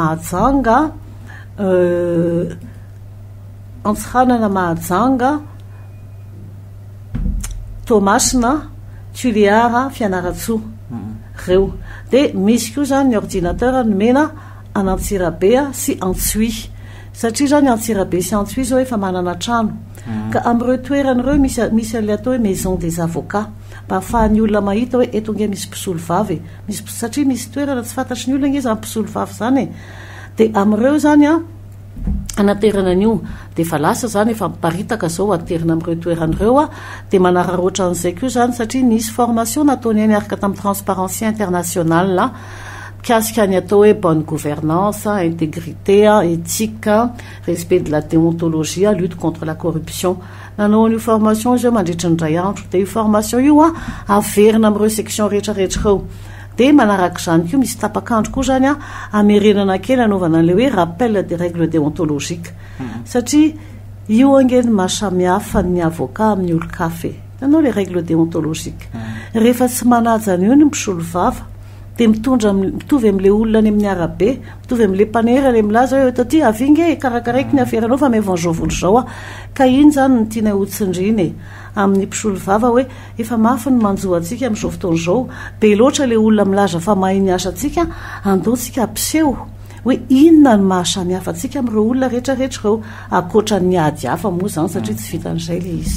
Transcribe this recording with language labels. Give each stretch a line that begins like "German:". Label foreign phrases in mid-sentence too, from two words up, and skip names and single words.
Malagasy: Mahajanga Tomasina Tuliara Fianaratsoa reo dia misy koa zany ny ordinateur ny mena Anantsirabe sy Antsuy satria zany Antsirabe sy Antsuy zao efa manana trano ka amin'ireo toeran'ireo misy an'ilay atao hoe
French: maison des avocats
Malagasy: mba ahafahan'ny olona mahita hoe eto nge misy mpisolo vavy satria misy toerana tsy fantatry ny olona nge zany mpisolo vavy zany dia amin'ireo zany anaterana an'io dia fa lasa zany efa miparitaka zao aterina amin'ireo toeran'ireo dia manararoatra an'izay koa zany satria nisy formation nataony niaraka tamin'ny transparency internationale mikasika ny atao hoe
French: bonne gouvernance intégrité éthique respect de la déontologie lutte contre la corruption
Malagasy: nanao an'io formation izy mandritra ny ray andro dia io formation io averina amin'ireo section rehetrarehetra reo dia manaraka izany koa misy tapakandro koa zany amerenana kely anaovana an'ilay hoe
French: rappel des règles déontologiques
Malagasy: satria io angeny mahasamihafa ny avocat amin'ny olo-kafe nanao
French: les règles déontologiques
Malagasy: rehefa tsy manaja an'io ny mpisolo vava dia mitovy amin'ilay olona any amin'ny arabe mitovy amin'ilay mpanera ilay milaza hoe eto ty avinge karakaraiky ny aferanao fa mevanjovolo zao ka iny zany ny tiana hotsindriny amin'ny mpisolo vava hoe efa mafy ny manjoa antsika amin'izao fotoana izao be loatra ilay olona milaza fa mahay ny asa antsika andaontsika ampiseho hoe inona ny mahasamihafa antsika amin'ireo olona rehetrarehetra reo akoatra ny ady hafa moa zany satria tsy vitan'izay le izy